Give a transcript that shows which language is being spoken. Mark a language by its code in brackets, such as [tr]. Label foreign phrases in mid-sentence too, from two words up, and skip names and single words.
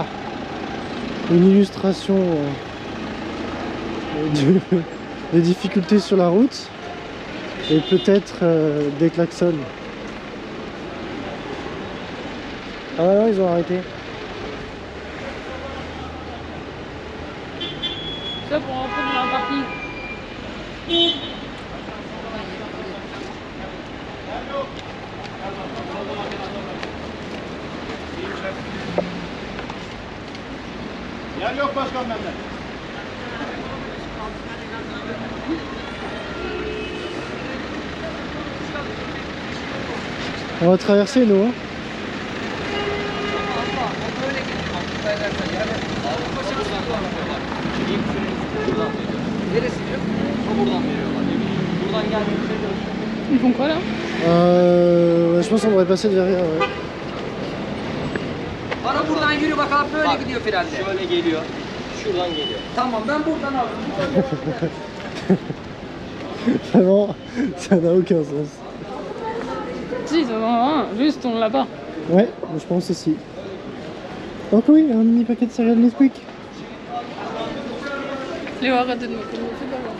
[fr] Une illustration des difficultés sur la route et peut-être des klaxons. Ah ouais, ils ont arrêté. Ça pour rentrer dans la partie. [tr] Yok başkan benden. [fr] On va traverser nous, hein. Ils font quoi là? Je pense qu'on devrait passer derrière, ouais. [tr] Bana buradan yürü bakalım böyle gidiyor frende. Şöyle geliyor. Şuradan geliyor. Tamam ben buradan alırım. [fr] Vraiment, ça n'a aucun sens. Si, ça va, juste on l'a pas. Ouais, je pense aussi. Oh oui, un mini paquet de céréales Nesquik. Léo, arrête de me commencer pas.